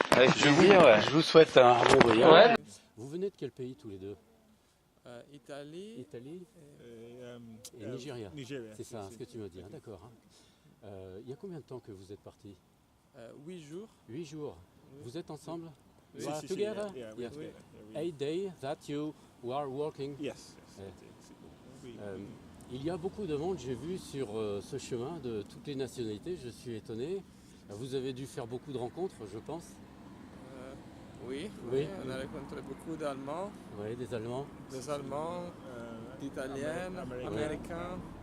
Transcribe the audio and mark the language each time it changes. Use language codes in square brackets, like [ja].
[fr] Avec Je vous, plaisir, ouais. je vous souhaite un bon voyage. Ouais. Vous venez de quel pays tous les deux? Italie, Italie et Nigeria. C'est ça, ce que tu me dis. Hein, d'accord. Hein. Il y a combien de temps que vous êtes partis? 8 jours. 8 jours. Vous êtes ensemble? Oui. [en] You are together? Yes. 8 days that you are working. Yes. [fr] Il y a beaucoup de monde, j'ai vu sur ce chemin de toutes les nationalités, je suis étonné. Vous avez dû faire beaucoup de rencontres, je pense. Oui, Oui. on a rencontré beaucoup d'Allemands, Oui, des Allemands. des Allemands, d'Italiens, Américains.